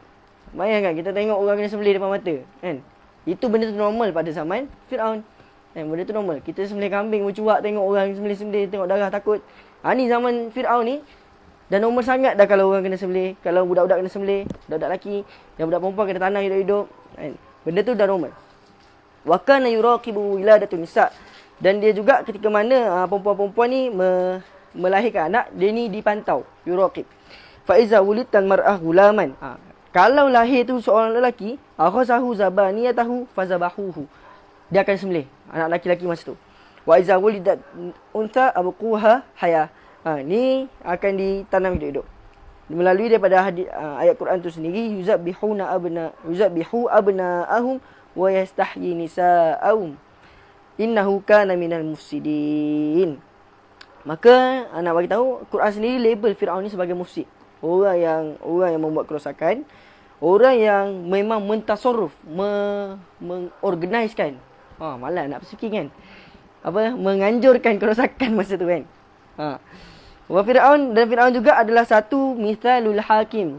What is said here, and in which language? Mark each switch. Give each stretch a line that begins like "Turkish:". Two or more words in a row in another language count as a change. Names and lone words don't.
Malay: Bayangkan kita tengok orang kena sembelih depan mata, kan? Itu benda tu normal pada zaman Firaun. Benda tu normal. Kita sembelih kambing bercuak tengok orang sembelih, tengok darah takut. Ni zaman Firaun ni dah normal sangat dah kalau orang kena sembelih, kalau budak-budak kena sembelih, budak-budak lelaki dan budak perempuan kena tanam hidup-hidup, kan? Benda tu dah normal.
Arabic: وكان يراقب ولادة النساء.
Malay: Dan dia juga ketika mana perempuan-perempuan ni melahirkan anak, dia ni dipantau, yuraqib.
Arabic: فإذا ولدت امرأة غلاما.
Malay: Kalau lahir tu seorang lelaki,
Arabic: أخذه زبانيته فذبحه.
Malay: Dia akan sembelih anak lelaki masa tu.
Arabic: وإذا ولدت أنثى أبقاها حية.
Malay: Ni akan ditanam hidup-hidup. Melalui daripada ayat Quran tu sendiri,
Arabic: يذبحون أبناءهم ويستحيون نساءهم. إنه كان من المفسدين.
Malay: Maka nak bagi tahu Quran sendiri label Firaun ni sebagai mufsid. Orang yang membuat kerosakan, orang yang memang mentasarruf, mengorganiskan. Malah nak berfikir kan. Menganjurkan kerosakan masa tu kan. Wa Firaun juga adalah satu
Arabic: مثال الحاكم.